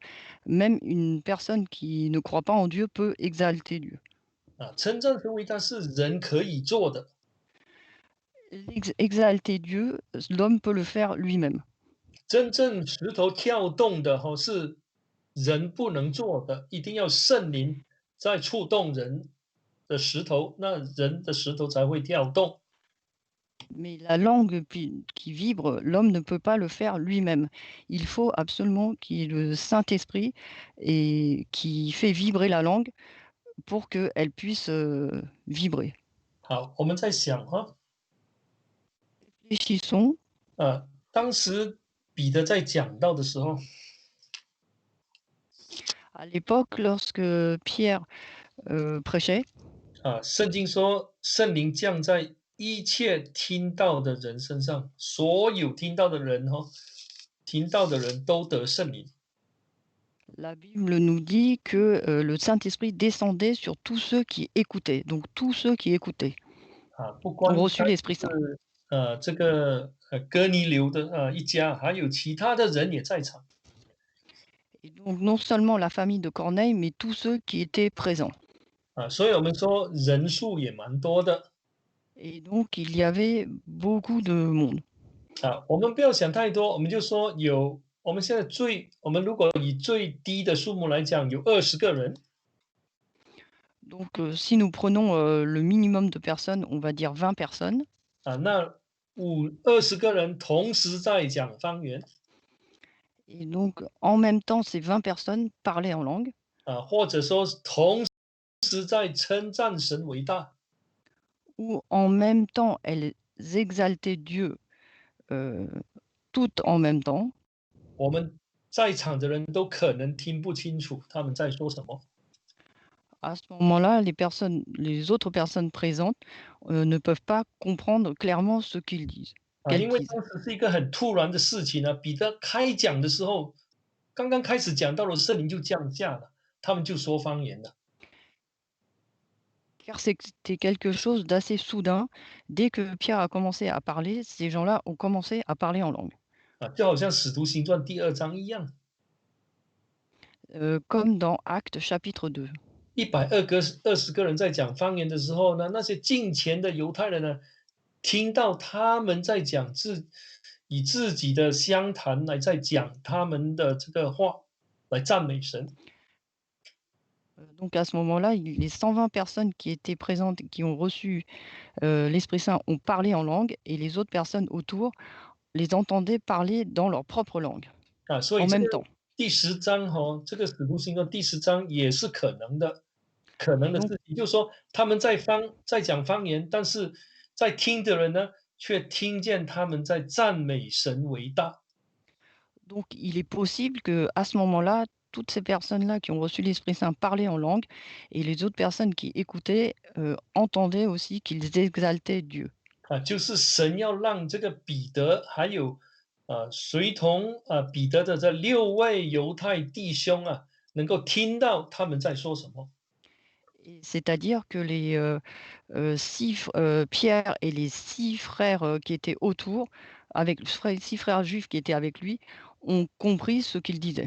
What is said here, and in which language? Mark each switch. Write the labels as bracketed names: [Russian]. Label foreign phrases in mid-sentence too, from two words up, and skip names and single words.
[French] Même une personne qui ne croit pas en Dieu peut exalter Dieu. [Chinese] 称赞神为大是人可以做的， [French] Exalter Dieu, l'homme peut le faire lui-même. [Chinese] 真正石头跳动的是人不能做的，一定要圣灵在触动人的石头，那人的石头才会跳动。 [French] Mais la langue qui vibre, l'homme ne peut pas le faire lui-même. Il faut absolument qu'il y ait le Saint-Esprit et qui fait vibrer la langue pour qu'elle puisse vibrer. [Chinese] 好，我们在想 [French] Réfléchissons. [Chinese] 当时彼得在讲到的时候， [French] À l'époque, lorsque Pierre prêchait, [Chinese] 圣经说圣灵降在一切听到的人身上，所有听到的人听到的人都得圣灵。 [French] la Bible nous dit que le Saint-Esprit descendait sur tous ceux qui écoutaient. Donc tous ceux qui écoutaient [Chinese] 不 [French] ont [Chinese] 光 [French] reçu [Chinese] 单 [French] l'Esprit Saint. [Chinese] 是这个哥尼流的一家，还有其他的人也在场。 [French] Et donc non seulement la famille de Corneille, mais tous ceux qui étaient présents. [Chinese] 所以我们说人数也蛮多的。 [French] Et donc il y avait beaucoup de monde. [Chinese] 我们不要想太多，我们就说我们现在我们如果以最低的数目来讲，有20个人。 [French] Donc si nous prenons le minimum de personnes, on va dire 20 personnes. [Chinese] 那20个人同时在讲方言。 [French] Et donc en même temps, ces 20 personnes parlaient en langue. [Chinese] 或者说同时在称赞神为大。 [French] Ou en même temps, elles exaltaient Dieu toutes en même temps. [Chinese] 我们在场的人都可能听不清楚他们在说什么。 [French] À ce moment-là, les autres personnes présentes ne peuvent pas comprendre clairement ce qu'ils disent, qu'elles [Chinese] 因为 [French] disent. [Chinese] 当时是一个很突然的事情彼得开讲的时候，刚刚开始讲到了圣灵就降下了，他们就说方言了。 [French] Car c'était quelque chose d'assez soudain. Dès que Pierre a commencé à parler, ces gens-là ont commencé à parler en langue. [Chinese] 就好像使徒行传第2章一样 [French] Comme dans Actes chapitre 2. [Chinese] ，120个人在讲方言的时候呢，那些敬虔的犹太人呢，听到他们在讲以自己的乡谈来在讲他们的这个话，来赞美神。 [French] Donc à ce moment-là, les 120 personnes qui étaient présentes, qui ont reçu l'Esprit Saint, ont parlé en langue et les autres personnes autour les entendaient parler dans leur propre langue [Chinese] 所以 [French] en [Chinese] 这个 [French] même temps. [Chinese] 第10章这个使徒行传第10章也是可能的 [French] Et donc, [Chinese] 事情，就是说他们在讲方言，但是在听的人呢，却听见他们在赞美神为大。 [French] donc il est possible que à ce moment-là, toutes ces personnes-là qui ont reçu l'Esprit Saint parlaient en langue et les autres personnes qui écoutaient entendaient aussi qu'ils exaltaient Dieu. [Chinese] 就是神要让这个彼得还有随同彼得的这6位犹太弟兄能够听到他们在说什么。 [French] C'est-à-dire que les Pierre et les 6 frères qui étaient autour, avec 6 frères juifs qui étaient avec lui, ont compris ce qu'il disait.